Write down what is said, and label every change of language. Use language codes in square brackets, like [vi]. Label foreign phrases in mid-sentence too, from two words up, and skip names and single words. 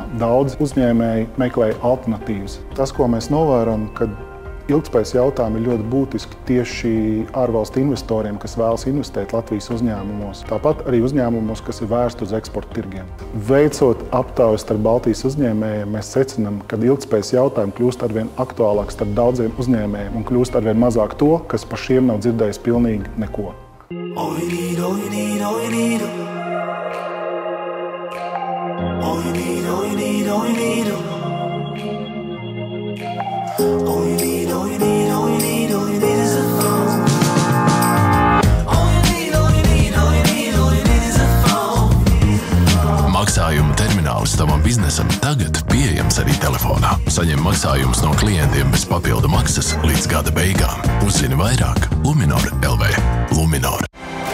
[lv] Daudz uzņēmēji meklēja alternatīvas. Tas, ko mēs novērojam, kad ilgtspējas jautājumi ir ļoti būtiski tieši ārvalstu investoriem, kas vēlas investēt Latvijas uzņēmumos. Tāpat arī uzņēmumos, kas ir vērsti uz eksporta tirgiem. Veicot aptaujas starp Baltijas uzņēmējiem, mēs secinām, ka ilgtspējas jautājumi kļūst arvien aktuālāk starp daudziem uzņēmējiem un kļūst arvien mazāk to, kas par šiem nav dzirdējis pilnīgi neko. [en] All you need, all you need, all you need. All you need, all you need, all you need. All you need, all you need, all you need, all you need is a phone. All you need, all you need, all you need, all you need is a phone. [lv] Maksājuma termināls tavam biznesam tagad pieejams arī telefonā. Saņem maksājumus no klientiem bez papildu maksas līdz gada beigām. Uzzini vairāk Luminor LV. Luminor.